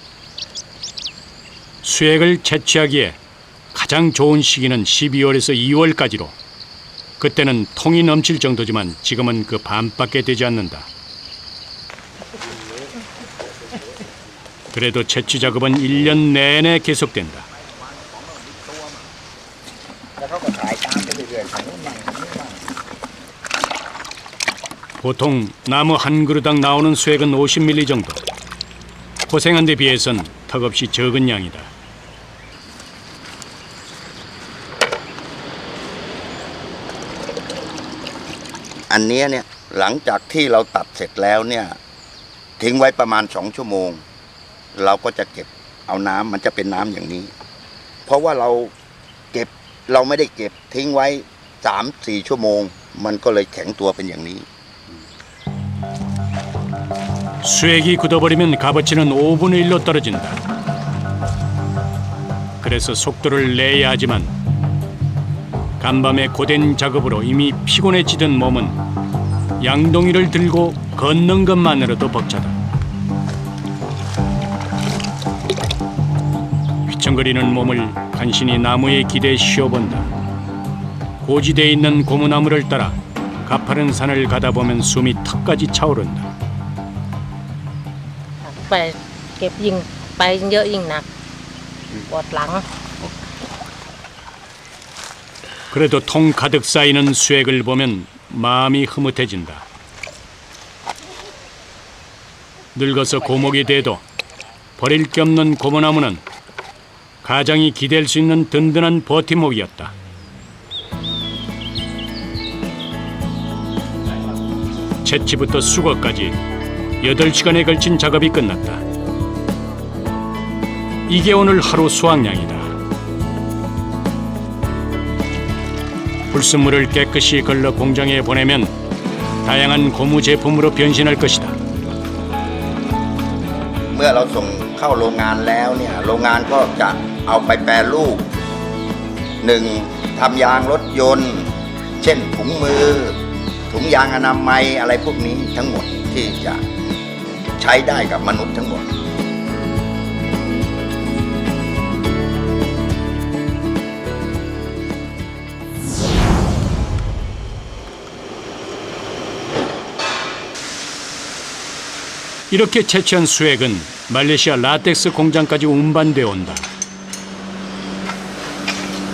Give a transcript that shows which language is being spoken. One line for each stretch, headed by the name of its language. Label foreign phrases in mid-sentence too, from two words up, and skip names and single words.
Korean: 수액을 채취하기에 가장 좋은 시기는 12월에서 2월까지로 그때는 통이 넘칠 정도지만 지금은 그 반밖에 되지 않는다. 그래도 채취 작업은 1년 내내 계속된다.
Thai: แล้วเขาก็ขายตามไปเรื่อยๆของนู้นมั่งของนี้มั่ง
Korean: 보통 나무 한 그루당 나오는 수액은 50ml 정도. 고생한 데 비해선 턱없이 적은 양이다.
Thai: อันเนี้ยเนี่ยหลังจากที่เราตัดเสร็จแล้วเนี่ยทิ้งไว้ประมาณ2 ชั่วโมง เราก็จะเก็บเอาน้ำมันจะเป็นน้ำอย่างนี้ เพราะว่าเราไม่ได้เก็บทิ้งไว้ 3-4 ชั่วโมง มันก็เลยแข็งตัวเป็นอย่างนี้
Korean: 수액이 굳어버리면 값어치는 5분의 1로 떨어진다. 그래서 속도를 내야 하지만 간밤의 고된 작업으로 이미 피곤해지던 몸은 양동이를 들고 걷는 것만으로도 벅차다. 휘청거리는 몸을 간신히 나무에 기대 쉬어본다. 고지대에 있는 고무나무를 따라 가파른 산을 가다 보면 숨이 턱까지 차오른다.
Thai: ไปเก็บยิ่งไปเยอะยิ่งหนักปวดหลัง
Korean: 그래도 통 가득 쌓이는 수액을 보면 마음이 흐뭇해진다. 늙어서 고목이 돼도 버릴 게 없는 고무나무는 가장이 기댈 수 있는 든든한 버팀목이었다. 채취부터 수거까지 8시간에 걸친 작업이 끝났다. 이게 오늘 하루 수확량이다. 불순물을 깨끗이 걸러 공장에 보내면 다양한 고무 제품으로 변신할 것이다.
Thai: เมื่อเราส่งเข้าโรงงานแล้วเนี่ยโรงงานก็จะเอาไปแปรรูป 1. ทำยางรถยนต์ เช่นถุงมือ ถุงยางอนามัยอะไรพวกนี้ทั้งหมดที่จะใช้ได้กับมนุษย์ทั้งหมด
Korean: 이렇게 채취한 수액은 말레이시아 라텍스 공장까지 운반되어 온다.